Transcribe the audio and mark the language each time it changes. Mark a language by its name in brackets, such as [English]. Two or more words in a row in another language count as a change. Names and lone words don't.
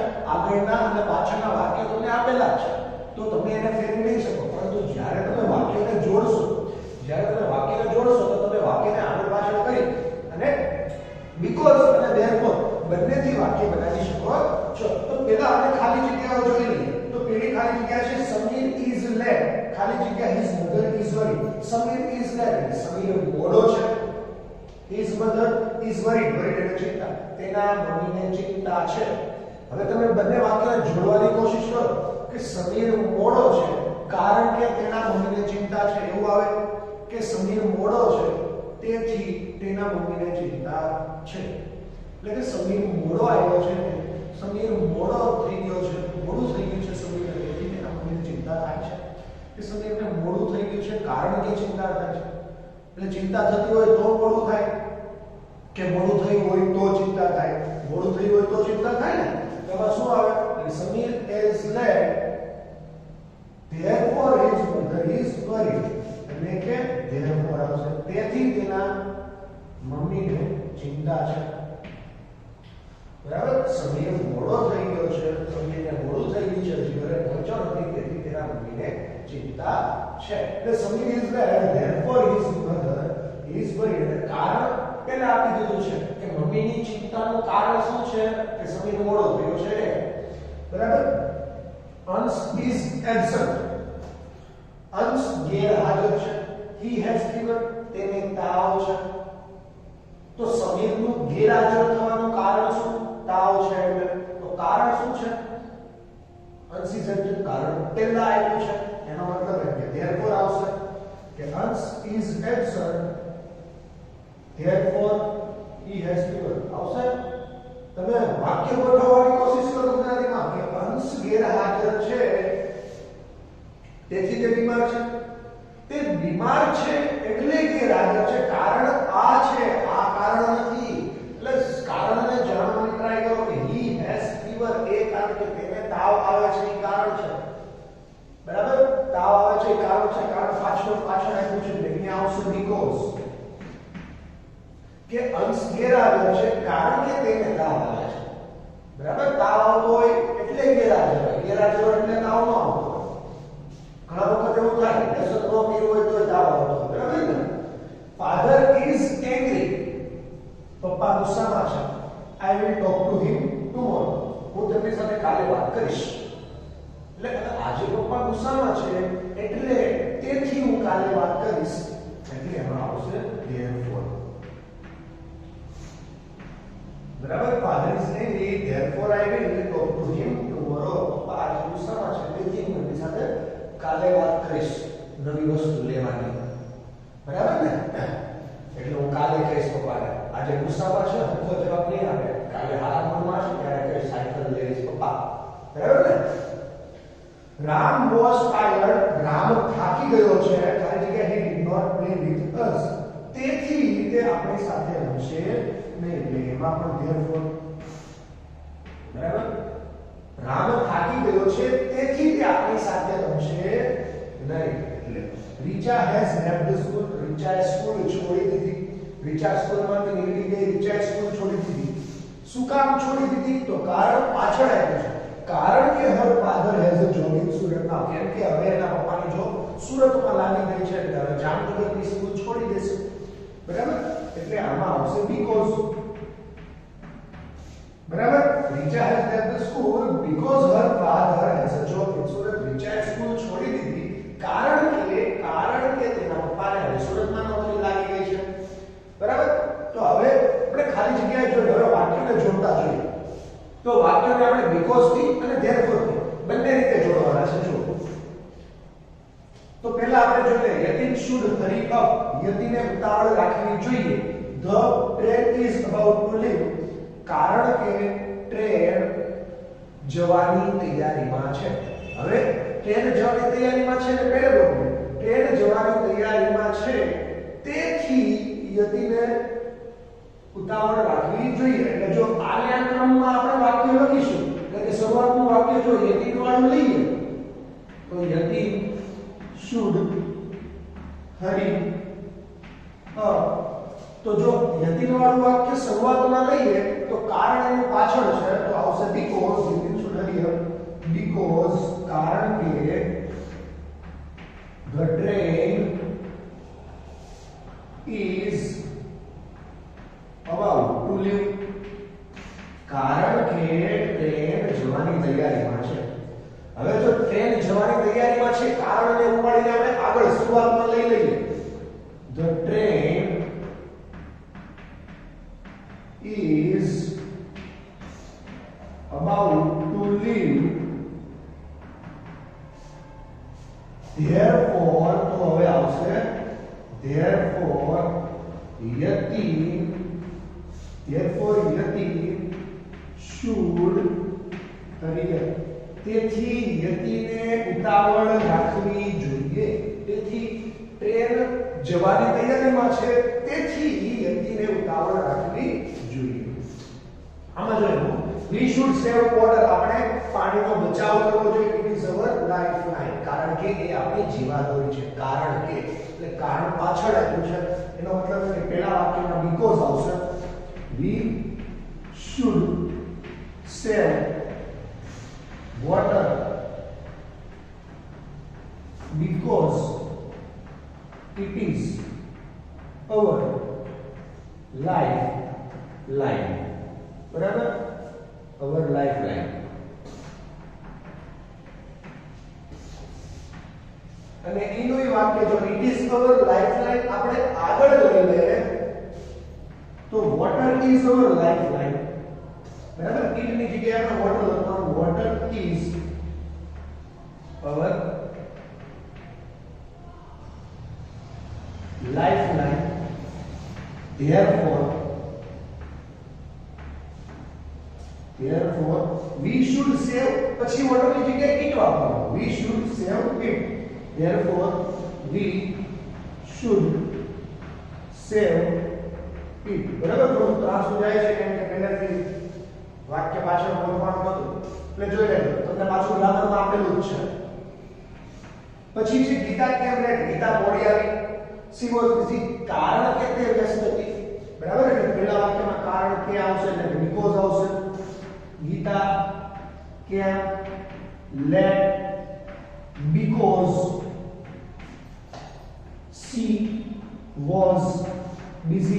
[Gujarati] આગળના અને પાછળના વાક્ય તમને આપેલા છે તો તમે એને ફેરવી નહીં શકો. પરંતુ જ્યારે તમે વાક્યને જોડશો, તો તમે વાક્યને આગળ પાછળ કરી અને because અને therefore બંનેથી વાક્ય બનાવી શકો છો. તો પહેલા આપણે ખાલી જગ્યાઓ જોઈ લઈએ. તો પહેલી ખાલી જગ્યા છે સમીર [English] is late. [Gujarati] ખાલી જગ્યા [English] his mother is worried. સમીર is late. [Gujarati] સમીર મોડો છે. [English] his mother is worried. worried [Gujarati] એટલે ચિંતા. તેના મમ્મીને ચિંતા છે. હવે તમે બંને વાક્યને જોડવાની કોશિશ કરો કે સમીર મોડો છે કારણ કે તેના મમ્મીને ચિંતા છે. એવું આવે કે સમીર મોડો છે તેથી તેના મમ્મીને ચિંતા છે. એટલે કે સમીર મોડો આવ્યો છે, સમીર મોડો થઈ ગયો છે, મોડું થઈ ગયું છે સમીરને તેથી તેના મમ્મીને ચિંતા થાય છે. કે સમીરને મોડું થઈ ગયું છે કારણ કે ચિંતા થાય છે. એટલે ચિંતા થતી હોય તો મોડું થાય કે મોડું થયું હોય તો ચિંતા થાય. મોડું થયું હોય તો ચિંતા થાય ને. એમાં શું આવે? [English] સમીર is late, therefore his mother is worried. [Gujarati] એટલે કે therefore આવશે. તેથી તેના મમ્મીને ચિંતા છે. બરાબર? સમીર મોડો થઈ ગયો છે, સમીરને મોડું થઈ ગયું છે, હજી ઘરે પહોંચ્યો નથી તેથી તેના મમ્મીને ચિંતા છે. [English] એટલે સમીર is late, therefore his mother is worried. [Gujarati] કારણ પહેલા આપી દીધું છે કે મમ્મીની ચિંતાનું કારણ શું છે કે સમીર મોડો થયો છે. [English] બરાબર? અંશ is absent. [Gujarati] અંશ ગેરહાજર છે. [English] he has fever. [Gujarati] તેને તાવ છે. તો સમીરનું ગેરહાજર થવાનું કારણ શું? તાવ છે. એટલે તો કારણ શું છે? અંશ [English] is absent. [Gujarati] કારણ પહેલા આવ્યું છે એનો મતલબ એ કે therefore આવશે કે અંશ [English] is absent, therefore he has fever. [Gujarati] આવશે. તમે વાક્ય ગોઠવવાની કોશિશ કરો ગુજરાતીમાં કે અંશ ગેરહાજર છે તેથી તે બીમાર છે. તે બીમાર છે એટલે ગેરહાજર છે. કારણ આ છે, આ કારણ નથી. એટલે કારણને જાણવાની ટ્રાય કરો કે [English] he has fever [Gujarati] એ કારણ કે તેને તાવ આવે છે એ કારણ છે. બરાબર? તાવ આવે છે એ કારણ છે. કારણ પાછળ આપ્યું છે એટલે અહીંયા આવશે because. કે અંશ ગેરહાજર છે કારણ કે તેને તાવ આવે છે. બરાબર? તાવ આવતો હોય એટલે ગેરહાજર હોય. ગેરહાજર હોય એટલે તાવ ન આવતો હોય. ઘણા વખત એવું થાય લેસન ન કર્યું હોય તો તાવ આવતો હોય. બરાબર ને? [English] father is angry. [Gujarati] પપ્પા ગુસ્સામાં છે. [English] I will talk to him tomorrow. [Gujarati] હું તેમની સાથે કાલે વાત કરીશ. એટલે આજે પપ્પા ગુસ્સામાં છે એટલે તે તેથી હું કાલે વાત કરીશ એટલે એમાં આવશે therefore. બરાબર, [English] father is saying therefore I will talk to him tomorrow. [Gujarati] પપ્પા આજે ગુસ્સામાં છે તેથી હું એની સાથે કાલે વાત કરીશ નવી વસ્તુ લેવાની. બરાબર ને? એટલે હું કાલે કહીશ પપ્પાને આજે ગુસ્સામાં છે હરખો જવાબ નહીં આપે, કાલે હારા મૂડમાં છે ત્યારે કહીશ સાયકલ લઈશ પપ્પા. બરાબર ને? [English] રામ was tired. [Gujarati] રામ થાકી ગયો છે. ખાલી જગ્યા [English] he did not play with us. [Gujarati] તેથી તે આપણી સાથે રમશે નહીં. એટલે એમાં પણ therefore. બરાબર? રામ થાકી ગયો છે તેથી તે આપણી સાથે રમશે નહીં. [English] એટલે રીચા has left the school. [Gujarati] રીચાએ સ્કૂલ છોડી દીધી. રીચા સ્કૂલમાંથી નીકળી ગઈ. રીચાએ સ્કૂલ છોડી દીધી. શું કામ છોડી દીધી? તો કારણ પાછળ આપ્યું છે. કારણ કે [English] her father has a job in Surat. [Gujarati] now કેમ કે હવે એના પપ્પાની જોબ સુરતમાં લાગી ગઈ છે એટલે હવે જામનગરની સ્કૂલ છોડી દેશે. બરાબર? એટલે આમાં આવશે because. બરાબર? [English] રીચા has left the school because her father has a job in Surat. [Gujarati] રીચાએ સ્કૂલ છોડી દીધી કારણ કે તેના પપ્પાને હવે સુરતમાં નોકરી લાગી ગઈ છે. બરાબર? તો હવે આપણે ખાલી જગ્યાએ જોઈએ, હવે વાક્યને જોડતા જોઈએ. તો વાક્યને આપણે because થી અને therefore થી બંને રીતે જોડવાના છે. જો તો પહેલા આપણે જોઈએ યતિન [English] should hurry up. [Gujarati] યતિને ઉતાવળ રાખવી જોઈએ. [English] the train is about to leave. [Gujarati] કારણ કે ટ્રેન જવાની તૈયારીમાં છે. હવે ટ્રેન જવાની તૈયારીમાં છે એટલે પહેલે બોલવું ટ્રેન જવાની તૈયારીમાં છે તેથી યતિને ઉતાવળ રાખવી જોઈએ. એટલે જો આલ્યા ક્રમમાં આપણે વાક્ય લખીશું એટલે કે શરૂઆતનું વાક્ય જો યતિન વાળું લઈએ તો યતિન [English] should hurry up. [Gujarati] તો જો યતિન વાળું વાક્ય શરૂઆતમાં લઈએ તો કારણ એનું પાછળ છે તો આવશે because. [English] યતિન should hurry up because [Gujarati] કારણ કે [English] the train is about to leave. [Gujarati] કારણ કે ટ્રેન જવાની તૈયારીમાં છે. હવે જો ટ્રેન જવાની તૈયારીમાં છે કારણને ઉપાડીને આપણે આગળ શરૂઆતમાં લઈ લઈએ. [English] the train is about to leave. therefore [Gujarati] તો હવે આવશે [English] therefore યતિ should hurry up. [Gujarati] તેથી યતિને ઉતાવળ રાખવી જોઈએ. તેથી ટ્રેન જવાની તૈયારીમાં છે તેથી યતિને ઉતાવળ રાખવી જોઈએ. આમાં જોયું [English] we should save water. [Gujarati] આપણે પાણીનો બચાવ કરવો જોઈએ. [English] it is our lifeline. [Gujarati] કારણ કે એ આપણી જીવાદોરી છે. કારણ કે એટલે કારણ પાછળ આવ્યું છે એનો મતલબ કે પહેલા વાક્યમાં because આવશે. [English] we should save water because it is our lifeline. બરાબર? our lifeline. [Gujarati] અને એનું વાક્ય જો [English] it is our lifeline [Gujarati] આપણે આગળ લઈ લઈએ તો [English] water is our lifeline. [Gujarati] બરાબર? it ની જગ્યાએ આપણે water લખવાનું. [English] water is our lifeline. therefore we should save. પછી water ની જગ્યાએ it વાપરવાનું. we should save it. therefore we should save it. [Gujarati] બરાબર? થોડું ત્રાસ જાય છે કેમ કે પહેલાથી વાક્ય પાછળ બોલવાનું હતું એટલે જોઈ લેજો તમને પાછું ગ્રામરમાં આપેલું જ છે. પછી છે ગીતા [English] came late. [Gujarati] ગીતા મોડી આવી. [English] she was busy. [Gujarati] કારણ કે તે વ્યસ્ત હતી. બરાબર? એટલે પહેલા વાક્યમાં કારણ કે આવશે એટલે because આવશે. ગીતા [English] came late because she was busy.